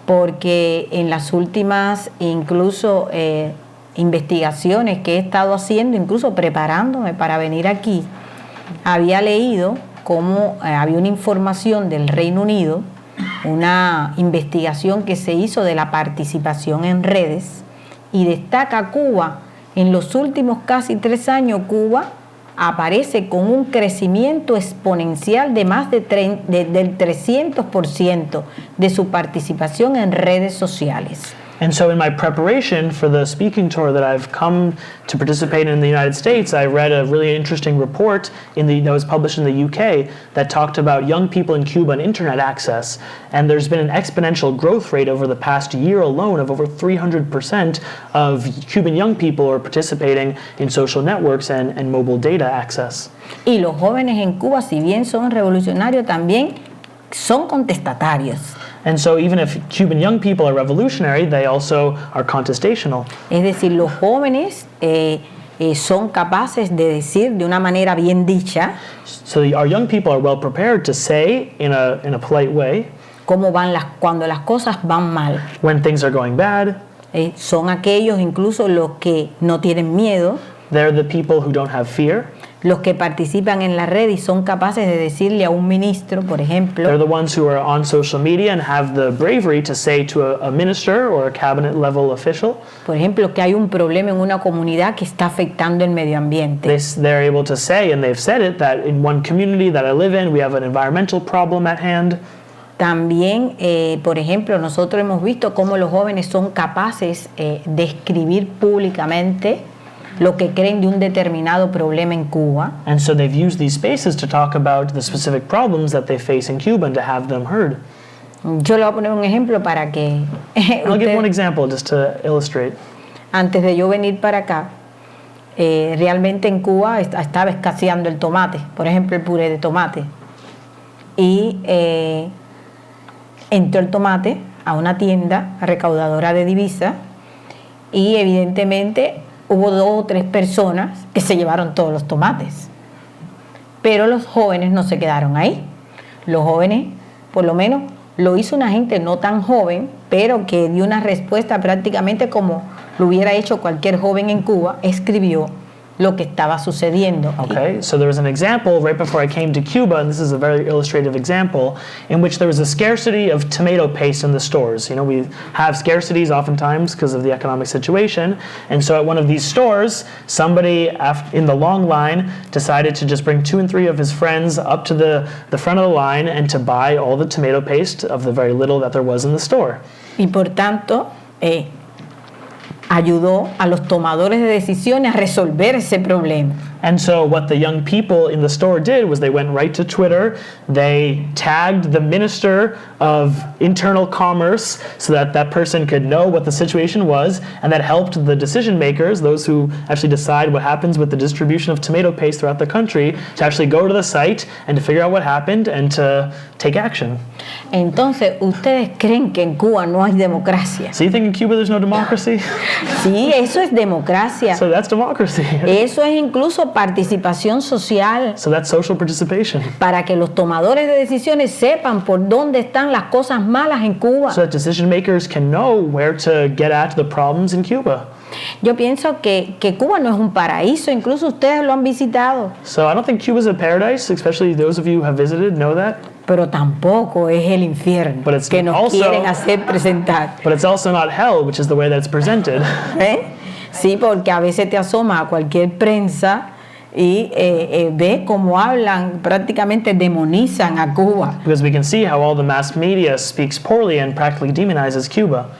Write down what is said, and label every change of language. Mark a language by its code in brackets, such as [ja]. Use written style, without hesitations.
[es] porque en las últimas incluso investigaciones que he estado haciendo, incluso preparándome para venir aquí, había leído cómo había una información del Reino Unido, una investigación que se hizo de la participación en redes y destaca Cuba. En los últimos casi 3 años, Cuba aparece con un crecimiento exponencial de más del 300% de su participación en redes sociales. [en] And so in my preparation for the speaking tour that I've come to participate in the United States, I read a really interesting report that was published in the UK that talked about young people in Cuba and internet access. And there's been an exponential growth rate over the past year alone of over 300% of Cuban young people are participating in social networks and mobile data access. [es] Y los jóvenes en Cuba, si bien son revolucionarios, también son contestatarios. [en] And so even if Cuban young people are revolutionary, they also are contestational. [es] Es decir, los jóvenes son capaces de decir de una manera bien dicha [en] So our young people are well prepared to say in a polite way [es] cómo van cuando las cosas van mal. [en] when things are going bad. [es] Son aquellos incluso los que no tienen miedo, [en] They're the people who don't have fear. [es] los que participan en la red y son capaces de decirle a un ministro, por [en] They're [es] ejemplo, [en] the ones who are on social media and have the bravery to say to a minister or a cabinet level official, [es] que hay un problema en una comunidad que está afectando el medio ambiente. [en] they're able to say, and they've said it, that in one community that I live in, we have an environmental problem at hand. [es] También, por ejemplo, nosotros hemos visto cómo los jóvenes son capaces de escribir públicamente lo que creen de un determinado problema en Cuba. [en] And so they've used these spaces to talk about the specific problems that they face in Cuba and to have them heard. [es] Yo le voy a poner un ejemplo para que [en] I'll give one example just to illustrate. [es] antes de yo venir para acá, realmente en Cuba estaba escaseando el tomate, por ejemplo el puré de tomate. Y entró el tomate a una tienda recaudadora de divisas y evidentemente hubo 2 o 3 personas que se llevaron todos los tomates. Pero los jóvenes no se quedaron ahí. Los jóvenes, por lo menos, lo hizo una gente no tan joven, pero que dio una respuesta prácticamente como lo hubiera hecho cualquier joven en Cuba, escribió lo que estaba sucediendo. [en] Okay, so there was an example right before I came to Cuba, and this is a very illustrative example, in which there was a scarcity of tomato paste in the stores. You know, we have scarcities oftentimes because of the economic situation, and so at one of these stores, somebody in the long line decided to just bring 2 and 3 of his friends up to the front of the line and to buy all the tomato paste of the very little that there was in the store. [es] Y por tanto, ayudó a los tomadores de decisiones a resolver ese problema. [en] And so what the young people in the store did was they went right to Twitter, they tagged the Minister of Internal Commerce so that that person could know what the situation was, and that helped the decision makers, those who actually decide what happens with the distribution of tomato paste throughout the country, to actually go to the site and to figure out what happened and to take action. [es] Entonces, ¿ustedes creen que en Cuba no hay democracia? [en] So you think in Cuba there's no democracy? [es] Sí, eso es democracia. [en] So that's democracy. [es] Eso es incluso participación social. [en] So that's social participation. [es] Para que los tomadores de decisiones sepan por dónde están las cosas malas en Cuba. [en] So that decision makers can know where to get at the problems in Cuba. [es] Yo pienso que Cuba no es un paraíso, incluso ustedes lo han visitado. [en] So I don't think Cuba's a paradise, especially those of you who have visited know that. [es] Pero tampoco es el infierno que nos quieren hacer presentar. [en] But it's also not hell, which is the way that it's presented. [es] Sí, porque a veces te asoma a cualquier prensa y ve cómo hablan, prácticamente demonizan a Cuba. [en] Because we can see how all the mass media speaks poorly and practically demonizes Cuba.